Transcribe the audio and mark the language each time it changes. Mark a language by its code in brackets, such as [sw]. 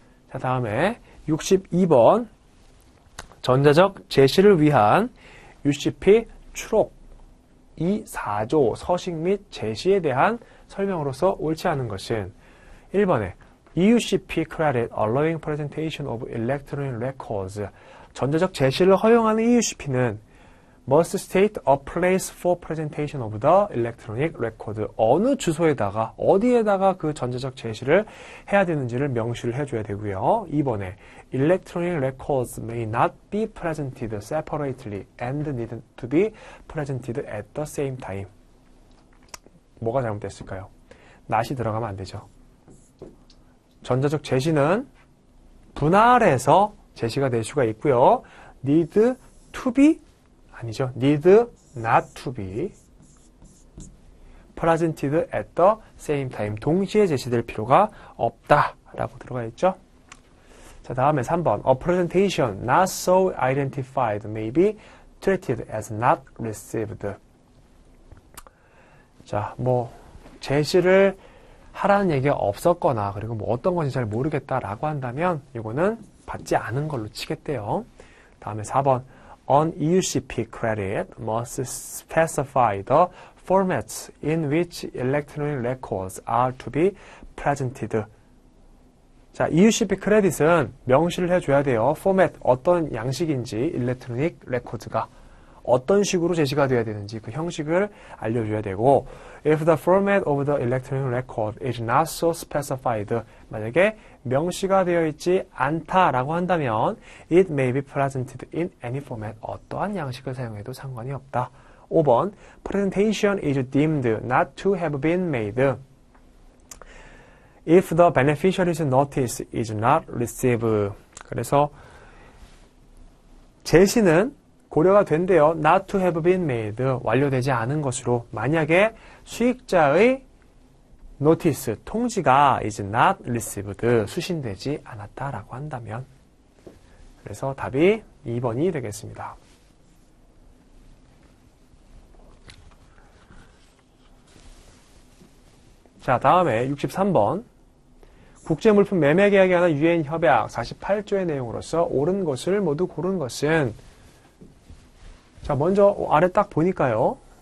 [ko] 자, 다음에 62번 전자적 제시를 위한 UCP 추록 2.4조 서식 및 제시에 대한 설명으로서 옳지 않은 것은 1번에 [en] EUCP credit allowing presentation of electronic records. [ko] 전자적 제시를 허용하는 EUCP는 [en] must state a place for presentation of the electronic record. [ko] 어느 주소에다가 어디에다가 그 전자적 제시를 해야 되는지를 명시를 해줘야 되고요. [en] 2번에 electronic records may not be presented separately and need to be presented at the same time. [ko] 뭐가 잘못됐을까요? not이 들어가면 안 되죠. 전자적 제시는 분할해서 제시가 될 수가 있고요. [en] need to be 아니죠. need not to be presented at the same time. [ko] 동시에 제시될 필요가 없다라고 들어가 있죠. 자, 다음에 3번. [en] A presentation not so identified may be treated as not received. [ko] 자, 뭐 제시를 하라는 얘기가 없었거나 그리고 뭐 어떤 건지 잘 모르겠다라고 한다면 이거는 받지 않은 걸로 치겠대요. [en] 다음에 4번 On EUCP credit must specify the formats in which electronic records are to be presented. [ko] 자, EUCP 크레딧은 명시를 해줘야 돼요. 포맷, 어떤 양식인지 일렉트로닉 레코드가 어떤 식으로 제시가 돼야 되는지 그 형식을 알려줘야 되고 [en] If the format of the electronic record is not so specified [ko] 만약에 명시가 되어 있지 않다라고 한다면 [en] It may be presented in any format [ko] 어떠한 양식을 사용해도 상관이 없다. [en] 5번 Presentation is deemed not to have been made If the beneficiary's notice is not received. [ko] 그래서 제시는 고려가 된대요. [en] Not to have been made. [ko] 완료되지 않은 것으로. 만약에 수익자의 notice, 통지가 [en] is not received. [ko] 수신되지 않았다라고 한다면. 그래서 답이 2번이 되겠습니다. 자, 다음에 63번. 국제물품 매매 계약에 관한 유엔 협약 48조의 내용으로서 옳은 것을 모두 고른 것은 자, 먼저 아래 딱 보니까요.